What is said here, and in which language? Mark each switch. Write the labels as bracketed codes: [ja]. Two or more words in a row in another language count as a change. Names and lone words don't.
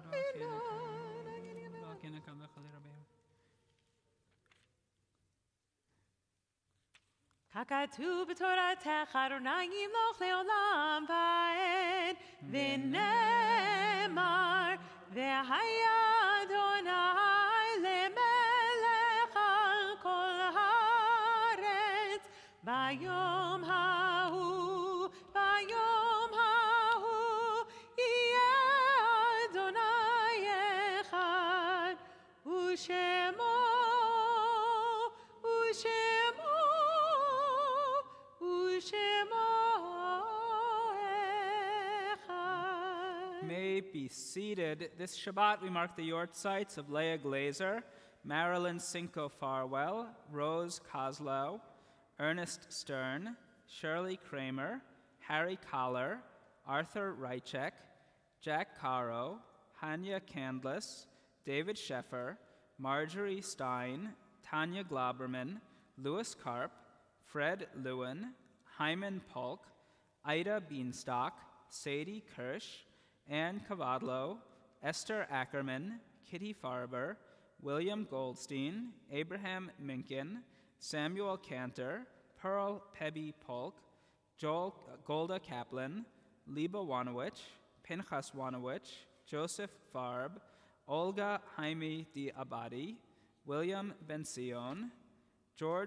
[he] ככתוב בתורתך אדוני ימלוך לעולם ועד, ונאמר והיה אדוני למלך על כל הארץ. ביום ההוא יהיה אדוני אחד, ושמו [en] May be seated. This Shabbat we mark the yortzites of Leah Glazer, Marilyn Cinco Farwell, Rose Kozlow, Ernest Stern, Shirley Kramer, Harry Collar, Arthur Rychek, Jack Caro, Hanya Candless, David Sheffer, Marjorie Stein, Tanya Glauberman, Louis Karp, Fred Lewin, Hyman Polk, Ida Beanstalk, Sadie Kirsch, Ann Cavadlo, Esther Ackerman, Kitty Farber, William Goldstein, Abraham Minkin, Samuel Cantor, Pearl Pebby Polk, Joel Golda Kaplan, Liba Wanowich, Pinchas Wanowich, Joseph Farb, Olga Jaime de Abadi, William Bension, George